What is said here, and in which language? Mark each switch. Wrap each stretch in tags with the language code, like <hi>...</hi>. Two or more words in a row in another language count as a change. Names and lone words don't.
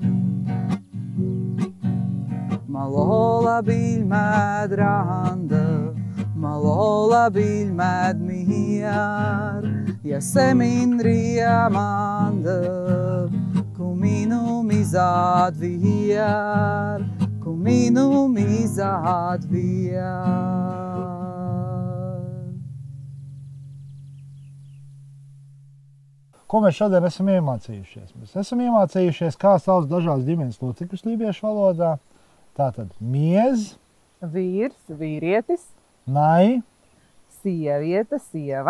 <liv>Malola bilmed randa, malola bilmed miar, ja semin riamanda, kuminum izad viar, kuminum izad viar.</liv> <lv>Ko mēs šodien esam iemācījušies? Mēs esam iemācījušies, kā sauc dažādas ģimenes locekļus lībiešu valodā. Tātad miez, Vīrs, vīrietis, nai, sieviete, sieva,</lv>